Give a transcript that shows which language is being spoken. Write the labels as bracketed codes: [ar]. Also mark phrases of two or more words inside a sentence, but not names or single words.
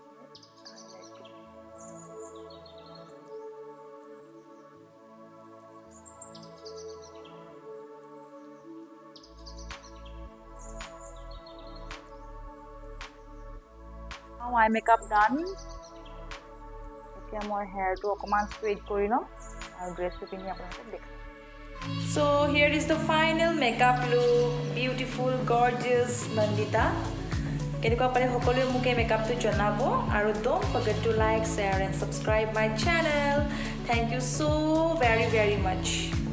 [en] now eye makeup done [as] এতিয়া মই হেয়াৰটো অকমান স্ট্ৰেইট কৰি লম আৰু ড্ৰেছটো পিন্ধি আপোনালোকক দেখাম [en] So here is the final makeup look. Beautiful, gorgeous, Nandita. [as] কেনেকুৱা পালে সকলোৱে মোক এই মেকআপটো জনাব আৰু [en] don't forget to like, share and subscribe my channel. Thank you so very much.